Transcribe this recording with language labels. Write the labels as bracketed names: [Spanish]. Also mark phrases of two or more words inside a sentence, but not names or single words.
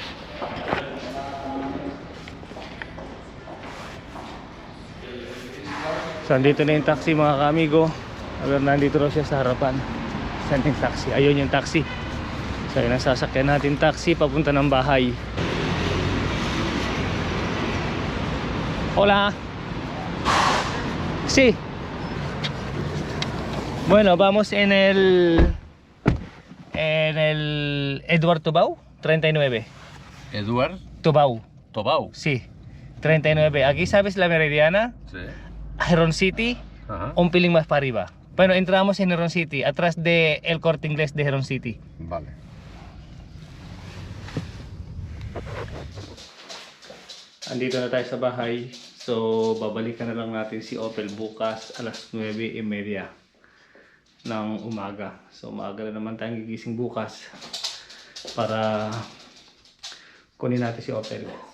[Filipino] So andito na yung taxi mga kamigo. Nandito raw siya sa harapan. Saan yung taxi? Ayun yung taxi. So yun ang sasakyan natin, taxi papunta ng bahay. [Spanish] Hola. Sí. Bueno, vamos en el Edward Tubau 39. Eduard Tubau. Tobau. Sí. 39. Aquí sabes la Meridiana, Sí. Heron City, Ajá. un pelín más para arriba. Bueno, entramos en Heron City, atrás de el Corte Inglés de Heron City. Vale. [Filipino] Andito na tayo sa bahay. So babalikan na lang natin si Opel bukas alas 9:30 ng umaga. So maaga na naman tayong gigising bukas para kunin natin si Opel.